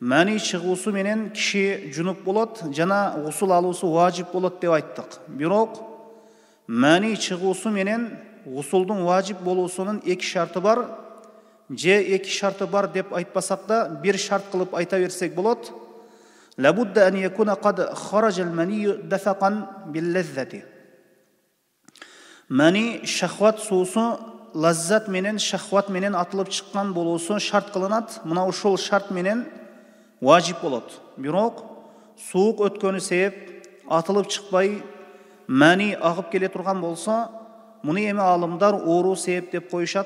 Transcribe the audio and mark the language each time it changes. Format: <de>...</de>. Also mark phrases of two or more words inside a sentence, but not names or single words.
<ky>мәни чыгуусу менен киши жунуп болот жана гусул алуусу важип болот деп айттык. Бирок мәни чыгуусу менен гусулдун важип болуусунун эки шарты бар. Же эки шарты бар деп айтпасак да, бир шарт кылып айта берсек болот.</ky> <ar>لا بد أن يكون قد خرج المني دفقا باللذة.</ar> <ky>Мәни шахват суусу лаззат менен шахват менен атылып чыккан болуусу шарт кылынат. Мына ушул шарт менен важип болот. Бирок суук өткөнү себеп атылып чыкпай мәни агып келе турган болсо, муну эми алымдар оору себеп деп коюшат.</ky>